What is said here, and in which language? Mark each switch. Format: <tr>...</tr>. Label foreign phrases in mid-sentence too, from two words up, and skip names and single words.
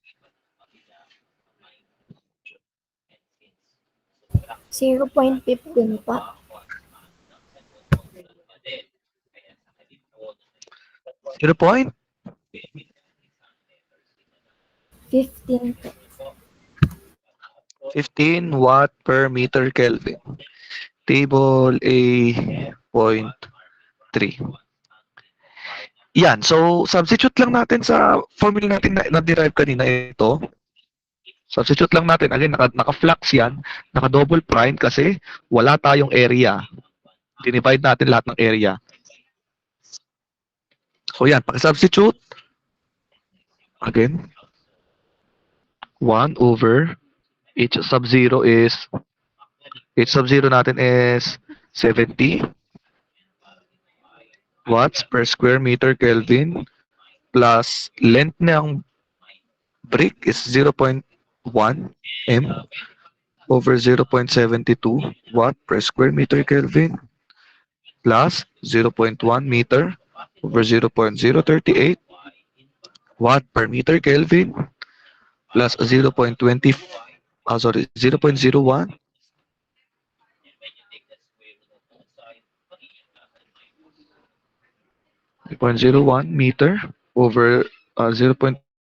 <tl>0.15 pa. 0.15 15 po.</tl> <en>watt per meter Kelvin. Table A point 3.</en> <tl>Yan. So, substitute lang natin sa formula natin na na-derive kanina ito. Substitute lang natin. Again, naka-flux yan. Naka-double prime kasi wala tayong area. Dinivide natin lahat ng area. So, yan. Paki-substitute. Again.</tl> <en>1 over H sub 0 is H sub 0 natin is 70 watts per square meter Kelvin plus length ng brick is 0.1 m over 0.72 watt per square meter Kelvin plus 0.1 meter over 0.038 watt per meter Kelvin plus 0.20 0.01 0.01 meter over 0.</en>